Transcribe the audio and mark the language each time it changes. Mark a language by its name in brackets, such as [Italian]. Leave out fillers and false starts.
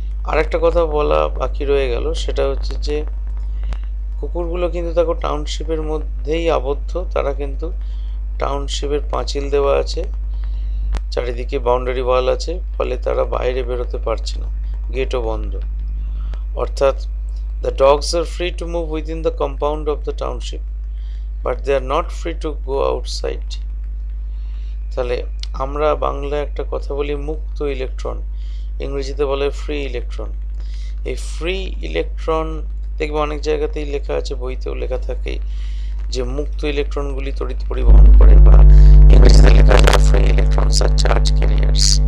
[Bangla] আর একটা কথা বলা বাকি রয়ে গেল, সেটা হচ্ছে যে কুকুরগুলো কিন্তু দেখো টাউনশিপের মধ্যেই আবদ্ধ, তারা কিন্তু টাউনশিপের পাঁচিল দেওয়া আছে, চারিদিকে বাউন্ডারি ওয়াল আছে, ফলে তারা বাইরে বেরোতে পারছে না, গেটও বন্ধ। [English] অর্থাৎ the dogs are free to move within the compound of the township, but they are not free to go outside. [Bangla] তাহলে আমরা বাংলায় একটা কথা বলি মুক্ত ইলেকট্রন, ইংরেজিতে বলে ফ্রি ইলেকট্রন। এই ফ্রি ইলেকট্রন দেখবে অনেক জায়গাতেই লেখা আছে, বইতেও লেখা থাকে যে মুক্ত ইলেকট্রনগুলি তড়িৎ পরিবহন করে, বা ইংরেজিতে লেখা আছে ফ্রি ইলেকট্রনস আর চার্জ ক্যারিয়ার্স।